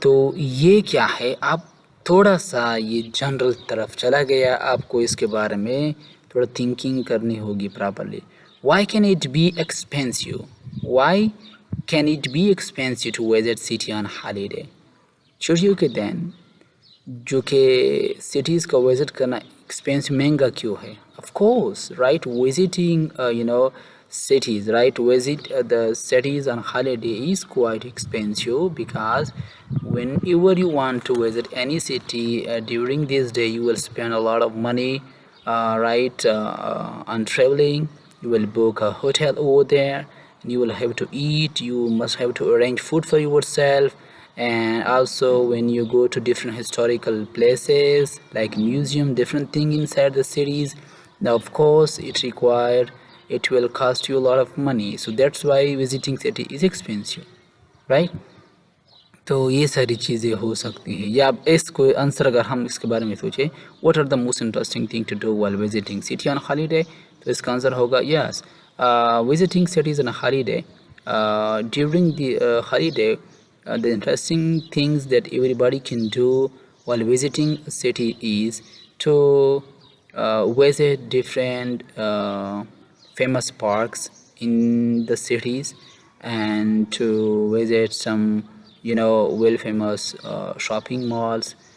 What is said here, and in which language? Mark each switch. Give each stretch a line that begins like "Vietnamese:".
Urdu: تو یہ کیا ہے، آپ تھوڑا سا یہ جنرل طرف چلا گیا، آپ کو اس کے بارے میں تھوڑا تھنکنگ کرنی ہوگی properly.
English: Why can it be expensive, why can it be expensive to visit city on holiday.
Urdu: چھٹیوں کے دن جو کہ سٹیز کا وزٹ کرنا ایکسپینس مہنگا کیوں ہے.
English: Of course, right, visiting cities, right, visit the cities on holiday is quite expensive, because whenever you want to visit any city during this day, you will spend a lot of money, right, on traveling. You will book a hotel over there, and you will have to eat, you must have to arrange food for yourself. And also when you go to different historical places like museum, different thing inside the cities, Now, of course, it will cost you a lot of money. So that's why visiting city is expensive, right?
Urdu: تو یہ ساری چیزیں ہو سکتی ہیں. یا اس کو answer اگر ہم اس کے بارے میں سوچیں
English: what are the most interesting thing to do while visiting city on holiday,
Urdu: تو اس کا آنسر ہوگا یس, visiting cities on holiday.
English: During the holiday the interesting things that everybody can do while visiting a city is to visit different famous parks in the cities, and to visit some well famous shopping malls.